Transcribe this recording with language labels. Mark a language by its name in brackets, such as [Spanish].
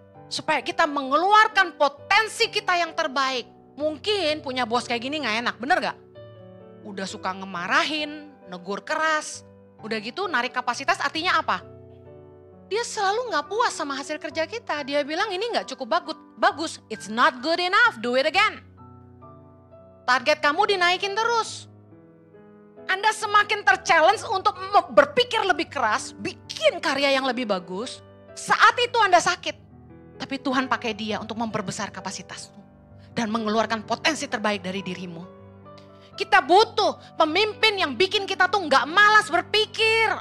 [Indonesian] Supaya kita mengeluarkan potensi kita yang terbaik. Mungkin punya bos kayak gini gak enak, bener gak? Udah suka ngemarahin, negur keras. Udah gitu narik kapasitas artinya apa? Dia selalu gak puas sama hasil kerja kita. Dia bilang ini gak cukup bagus. [English] It's not good enough, do it again. [Indonesian] Target kamu dinaikin terus. Anda semakin ter-challenge untuk berpikir lebih keras, bikin karya yang lebih bagus. Saat itu Anda sakit. Tapi Tuhan pakai dia untuk memperbesar kapasitasmu. Dan mengeluarkan potensi terbaik dari dirimu. Kita butuh pemimpin yang bikin kita tuh gak malas berpikir.